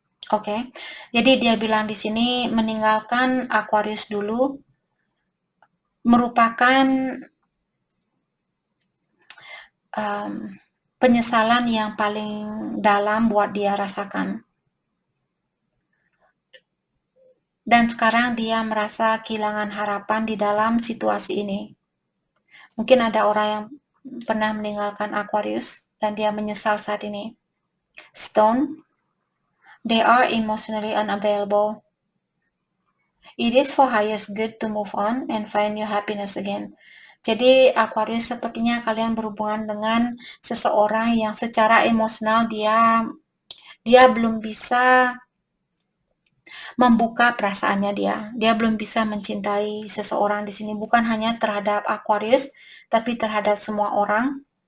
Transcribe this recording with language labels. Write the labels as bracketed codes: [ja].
[id] Oke. Jadi dia bilang di sini meninggalkan Aquarius dulu merupakan penyesalan yang paling dalam buat dia rasakan. Dan sekarang dia merasa kehilangan harapan di dalam situasi ini. Mungkin ada orang yang pernah meninggalkan Aquarius dan dia menyesal saat ini. [en] Stone. They are emotionally unavailable. It is for highest good to move on and find your happiness again. [id] Jadi Aquarius sepertinya kalian berhubungan dengan seseorang yang secara emosional dia belum bisa membuka perasaannya dia. Dia belum bisa mencintai seseorang di sini, bukan hanya terhadap Aquarius, tapi terhadap semua orang.